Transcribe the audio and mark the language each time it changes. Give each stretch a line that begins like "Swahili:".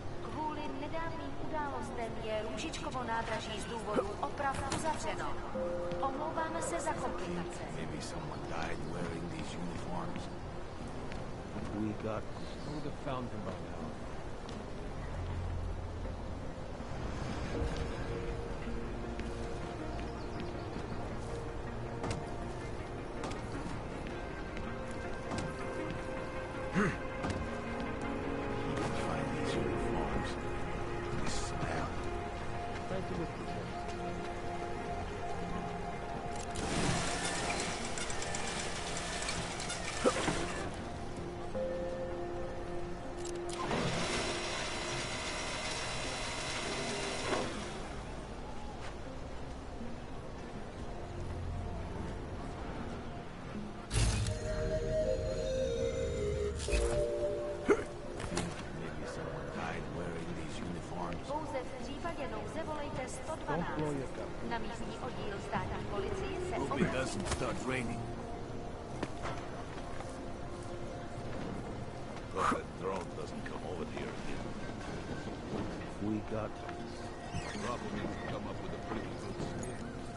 Czech: Kvůli nedávným událostem je Růžičkovo nádraží z důvodu oprav uzavřeno. Omlouváme se za komplikace.
English: Maybe someone died wearing these uniforms. We got... Who would have found him by now? Find these uniforms. This smell. Try to look for them. Maybe someone died wearing these uniforms.
Czech: Pouze v případě nouze volejte
English: Don't blow
Czech: 112.
English: your cover.
Czech: Na místní oddíl státní policie se
English: Hope it doesn't start raining. Hope that drone doesn't come over here again. We got... Probably would come up with a pretty good scheme.